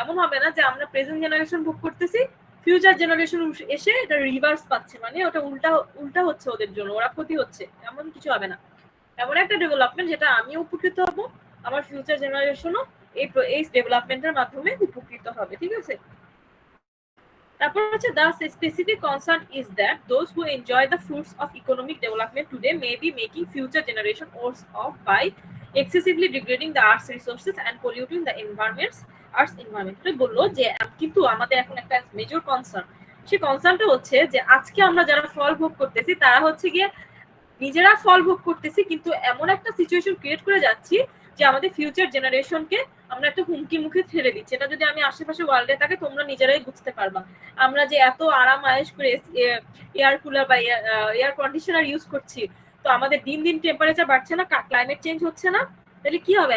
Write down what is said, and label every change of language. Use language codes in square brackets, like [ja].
[bn] এমন হবে না যে আমরা প্রেজেন্ট জেনারেশন ভোগ করতেছি, ফিউচার জেনারেশন এসে এটা রিভার্স পাচ্ছে, মানে ওটা উল্টা উল্টা হচ্ছে ওদের জন্য, ওরা ক্ষতি হচ্ছে, এমন কিছু হবে না। এমন একটা ডেভেলপমেন্ট যেটা আমিও উপকৃত হব, আমার ফিউচার জেনারেশনও এই ডেভেলপমেন্টের মাধ্যমে উপকৃত হবে, ঠিক আছে। তারপর হচ্ছে [en] the specific concern is that those who enjoy the fruits of economic development today may be making future generation worse off by excessively degrading the earth's resources and polluting the earth's environment। [bn] বললো যে কিন্তু আমাদের এখন একটা major concern, সেই কনসার্নটা হচ্ছে যে আজকে আমরা যারা ফল ভোগ করতেছি তারা হচ্ছে গিয়ে নিজেরা ফল ভোগ করতেছি, কিন্তু এমন একটা সিচুয়েশন ক্রিয়েট করে যাচ্ছি যে আমাদের ফিউচার জেনারেশনকে আমরা একটা হুমকি মুখে ঠেলে দিচ্ছি। এটা যদি আমি আশেপাশে ওয়ার্ল্ডে থাকে তোমরা নিজেরাই বুঝতে পারবা। আমরা যে এত আরাম আয়েশ করে এয়ার কুলার বা এয়ার কন্ডিশনার ইউজ করছি, তো আমাদের দিন দিন টেম্পারেচার বাড়ছে না, ক্লাইমেট চেঞ্জ হচ্ছে না, তাহলে কি হবে?